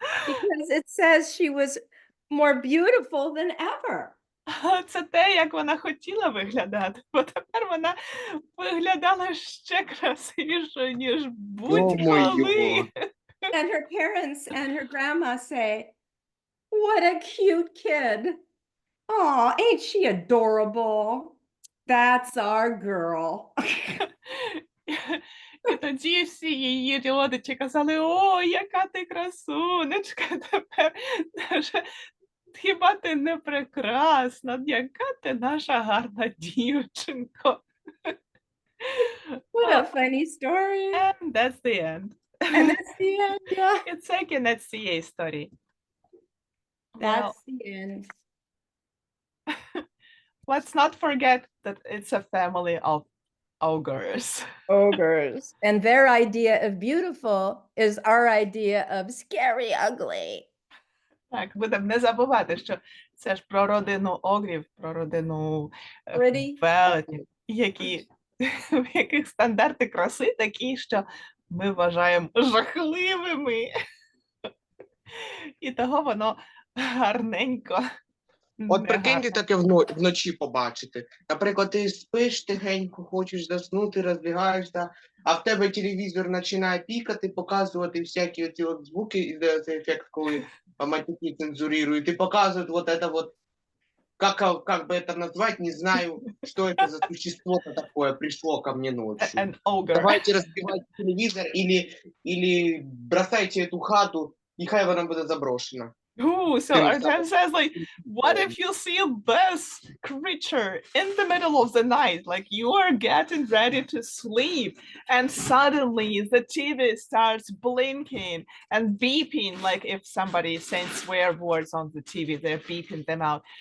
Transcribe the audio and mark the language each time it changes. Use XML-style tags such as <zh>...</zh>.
<en>Because it says she was more beautiful than ever.</en> <uk>Це те, як вона хотіла виглядати, бо тепер вона виглядала ще красивішою, ніж будь-коли.</uk> <ru>Ё-моё.</ru> <en>And her parents and her grandma say, what a cute kid. Oh, ain't she adorable? That's our girl.</en> <uk>І тоді всі її родичі казали, о, яка ти красунечка, тепер хіба ти не прекрасна, яка ти наша гарна дівчинко.</uk> <en>What a funny story. And that's the end. And that's the end, yeah. It's like</en> <uk>кінець цієї історії.</uk> <en>That's the end. Let's not forget that it's a family of ogres. Ogres. And their idea of beautiful is our idea of scary ugly.</en> <uk>Так, будемо не забувати, що це ж про родину огрів, про родину</uk> <en>Pretty.</en> <uk>велетнів, в яких стандарти краси такі, що ми вважаємо жахливими. І того воно гарненько. От прикиньте негарно. таке вночі побачити. Наприклад, ти спиш тихенько, хочеш заснути, розбігаєшся, а в тебе телевізор починає пікати, показувати всякі оці от звуки, і де цей ефект, коли матюки цензурирують, і показують</uk> <ru>вот это вот, как бы это назвать, не знаю, что это за существо-то такое пришло ко мне ночью.</ru> <en>An ogre.</en> <ru>Давайте разбивайте телевизор или бросайте эту хату, и</ru> <uk>хай вона буде</uk> <ru>заброшена.</ru> <en>Ooh, so Can Artem says, like, what if you see this creature in the middle of the night? Like, you are getting ready to sleep, and suddenly the TV starts blinking and beeping, like if somebody is saying swear words on the TV, they're beeping them out.</en>